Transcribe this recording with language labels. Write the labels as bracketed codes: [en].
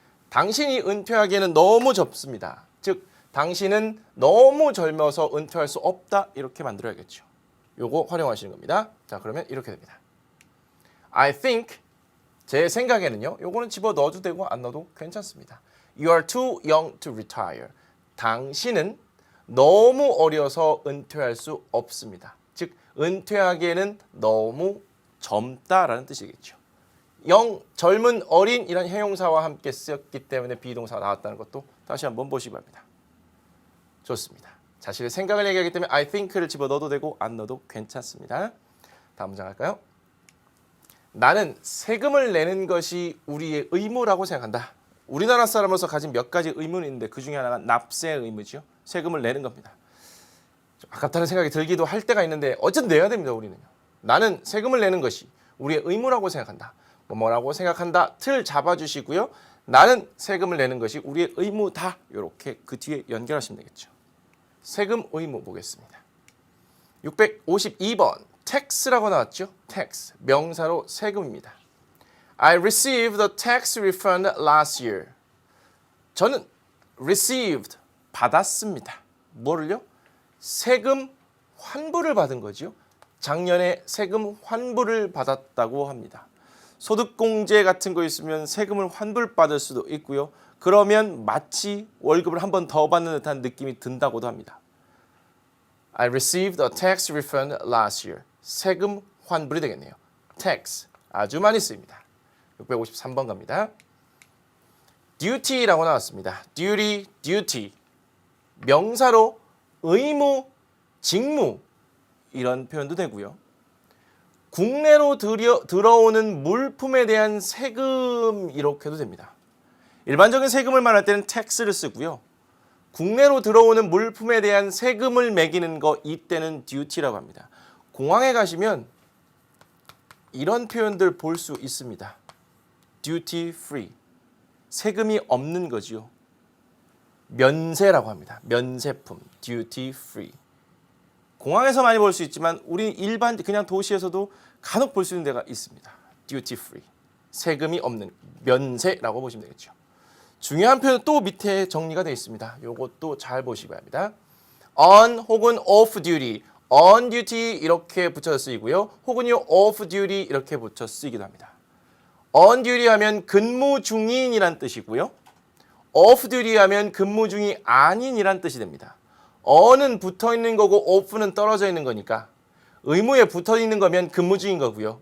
[ko] 당신이 은퇴하기에는 너무 젊습니다. 즉 당신은 너무 젊어서 은퇴할 수 없다. 이렇게 만들어야겠죠. 요거 활용하시는 겁니다. 자, 그러면 이렇게 됩니다. I think 제 생각에는요. 요거는 집어 넣어도 되고 안 넣어도 괜찮습니다. [en] You are too young to retire. [ko] 당신은 너무 어려서 은퇴할 수 없습니다. 즉 은퇴하기에는 너무 젊다라는 뜻이겠죠. 젊은 어린 이런 형용사와 함께 쓰였기 때문에 비동사가 나왔다는 것도 다시 한번 보시기 바랍니다. 좋습니다. 자신의 생각을 얘기하기 때문에 I think를 집어 넣어도 되고 안 넣어도 괜찮습니다. 다음 문장 할까요? 나는 세금을 내는 것이 우리의 의무라고 생각한다. 우리나라 사람으로서 가진 몇 가지 의무는 있는데 그 중에 하나가 납세의 의무죠. 세금을 내는 겁니다. 좀 아깝다는 생각이 들기도 할 때가 있는데 어쨌든 내야 됩니다. 우리는요. 나는 세금을 내는 것이 우리의 의무라고 생각한다. 뭐라고 생각한다. 틀 잡아주시고요. 나는 세금을 내는 것이 우리의 의무다. 이렇게 그 뒤에 연결하시면 되겠죠. 세금 의무 보겠습니다. 652번 tax라고 나왔죠. tax 명사로 세금입니다. [en] I received a tax refund last year. [ko] 저는 received 받았습니다. 뭐를요? 세금 환불을 받은 거죠. 작년에 세금 환불을 받았다고 합니다. 소득공제 같은 거 있으면 세금을 환불받을 수도 있고요. 그러면 마치 월급을 한 번 더 받는 듯한 느낌이 든다고도 합니다. [en] I received a tax refund last year. [ko] 세금 환불이 되겠네요. tax 아주 많이 쓰입니다. 653번 갑니다. duty라고 나왔습니다. duty 명사로 의무, 직무 이런 표현도 되고요. 국내로 들어오는 물품에 대한 세금 이렇게도 됩니다. 일반적인 세금을 말할 때는 tax를 쓰고요. 국내로 들어오는 물품에 대한 세금을 매기는 거 이때는 duty라고 합니다. 공항에 가시면 이런 표현들 볼 수 있습니다. duty free 세금이 없는 거지요. 면세라고 합니다. 면세품 duty free 공항에서 많이 볼 수 있지만 우리 일반 그냥 도시에서도 간혹 볼 수 있는 데가 있습니다. duty free 세금이 없는 면세라고 보시면 되겠죠. 중요한 표현 또 밑에 정리가 되어 있습니다. 요것도 잘 보시기 바랍니다. on 혹은 off duty, on duty 이렇게 붙여서 쓰이고요. 혹은요 off duty 이렇게 붙여 쓰이기도 합니다. on duty 하면 근무 중인이란 뜻이고요. off duty 하면 근무 중이 아닌이란 뜻이 됩니다. on은 붙어 있는 거고 off는 떨어져 있는 거니까 의무에 붙어 있는 거면 근무 중인 거고요.